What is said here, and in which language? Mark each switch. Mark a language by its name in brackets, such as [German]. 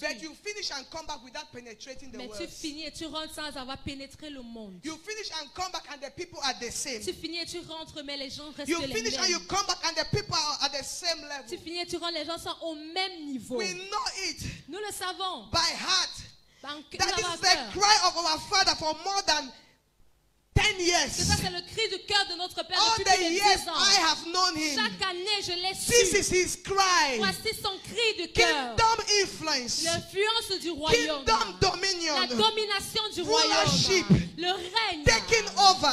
[English] but you finish and come back without penetrating the [French] Mais tu [English] world. [French] finis et tu rentres sans avoir pénétré le monde. [English] You finish and come back and the people are the same. [French] Tu finis et tu rentres, mais les gens restent [English] You [French] les [English] finish and you [French] mêmes. [English] come back and the people are at the same [French] Tu [English] level. [French] finis et tu rentres, les gens sont au même niveau. [English] We know it [French] Nous le savons. [English] by heart [French] Dans [English] that this [French] dans [English] is [French] notre [English] the [French] cœur. [English] cry of our Father for more than 10 [French] Que ça, [English] years. [French] c'est le cri du cœur de notre Père [English] All [French] depuis [English] the [French] plus de [English] years [French] 10 ans. [English] I have known him. [French] Chaque année, je l'ai [English] This [French] su. [English] is his cry. [French] Voici son cri du cœur. [English] Kingdom influence. [French] L'influence du royaume. [English] Kingdom dominion. [French] La domination du [English] Rulership. [French] royaume. Le règne. [English] Taking over.